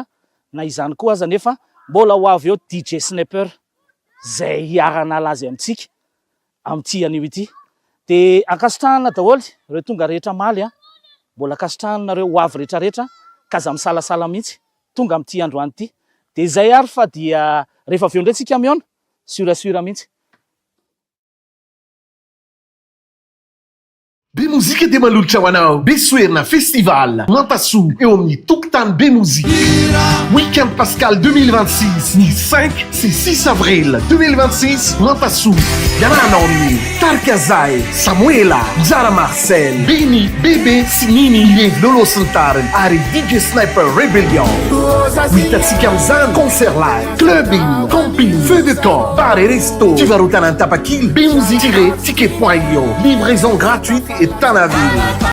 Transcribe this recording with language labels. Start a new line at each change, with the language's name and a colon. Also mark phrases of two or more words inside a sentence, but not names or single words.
Malagasy: Na izany koa aza nefa mbola ho avy eo DJ Sniper zay hiara-nala azy amintsika amin'ity anio ity. De akasitrahana daholo ireo tonga rehetra maly mbola akasitrahanareo ho avy rehetrarehetra ka aza misalasala mihitsy tonga amin'ity androany ity. De zay ary fa dia rehefa avy eo ndray tsika miona surasura mihitsy.
French: Bemuziki de Malucha Wanao, Besuerna Festival, Nantassou et Omni Tuktan Bemuziki. Week-end Pascal 2026, ni 5, c'est 6 avril 2026, Nantassou, Yana Omni, Tarkazai, Samuela, Zara Marcel, Beni, Bébé, Sinini, Liev, Lolo Santaren, Ari DJ Sniper Rebellion. Witatsi Kamzan, concert live, clubbing, camping, feu de camp, bar et resto. Tu vas router un tapakil, Bemuziki-ticket.io, livraison gratuite et Tanaville.